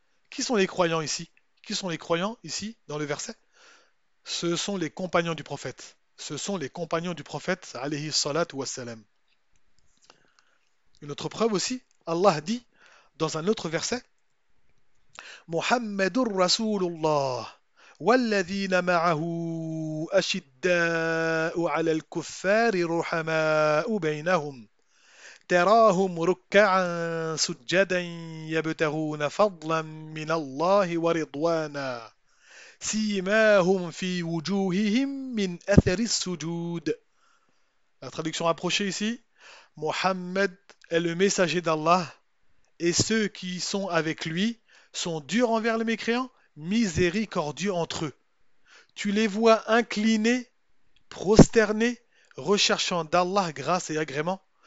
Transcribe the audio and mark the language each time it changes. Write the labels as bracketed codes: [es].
[fr] Qui sont les croyants ici? Qui sont les croyants ici dans le verset? Ce sont les compagnons du prophète. Ce sont les compagnons du prophète, alayhi salat wa salam. Une autre preuve aussi, Allah dit dans un autre verset, Muhammadur Rasulullah. [ar] والذين معه أشداء على الكفار رحماء بينهم تراهم ركعا سجدا يبتغون فضلا من الله ورضوانا سيماهم في وجوههم من أثر السجود. [fr] La traduction rapprochée ici, Mohammed est le messager d'Allah et ceux qui sont avec lui sont durs envers les mécréants, miséricordieux entre eux. Tu les vois inclinés, prosternés, recherchant d'Allah grâce et agrément.